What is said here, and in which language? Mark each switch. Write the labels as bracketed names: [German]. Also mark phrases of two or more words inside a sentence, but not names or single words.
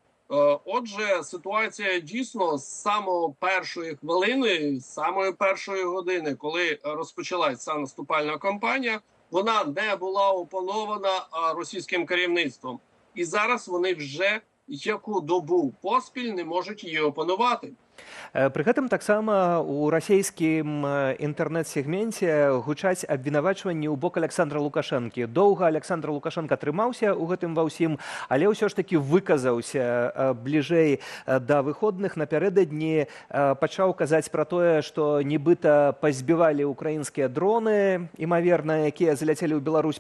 [Ukrainian] Отже, ситуація дійсно з самої першої хвилини, з самої першої години, коли розпочалася ця наступальна кампанія, вона не була опанована російським керівництвом. І зараз вони вже яку добу поспіль не можуть її опанувати. [Belarusian] Пры гэтым таксама у расійскім інтэрнэт-сегменце гучаць абвінавачванні ў бок Александра Лукашэнкі. Доўга Александр Лукашенко трымаўся ў гэтым ва ўсім, але ўсё ж такі выказаўся бліжэй да выходных. Напярэдадні пачаў казаць пра тое, што нібыта пазбівалі украінскія дроны, імаверна, якія заляцелі ў Беларусь.